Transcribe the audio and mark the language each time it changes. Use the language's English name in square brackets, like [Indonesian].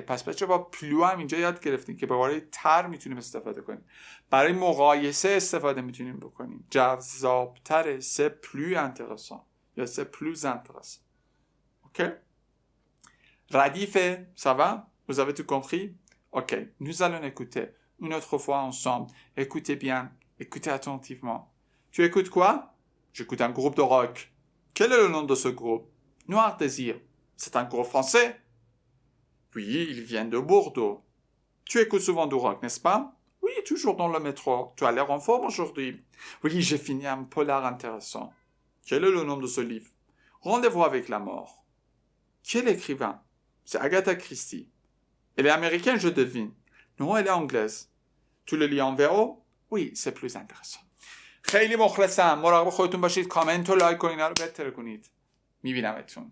[Persian] پس بچه با پلو هم اینجا یاد گرفتیم که برای تر میتونیم استفاده کنیم، برای مقایسه استفاده میتونیم بکنیم. جذاب تره. [French] c'est plus intéressant یا c'est plus intéressant. ok ردیف ça va? Vous avez tout compris? ok nous allons écouter une autre fois ensemble. Écoutez bien, écoutez attentivement. Tu écoutes quoi? J'écoute un groupe de rock. Quel est le nom de ce groupe? Noir Désir. C'est un groupe français? Oui, ils viennent de Bordeaux. Tu écoutes souvent du rock, n'est-ce pas? Oui, toujours dans le métro. Tu as l'air en forme aujourd'hui. Oui, j'ai fini un polar intéressant. Quel est le nom de ce livre? Rendez-vous avec la mort. Quel écrivain? C'est Agatha Christie. Elle est américaine, je devine. Non, elle est anglaise. Tu le lis en VO? Oui, c'est plus intéressant. [Persian] خیلی مخلصم. مراقب خودتون باشید. کامنت و لایک و اینا رو بهتر کنید. میبینمتون.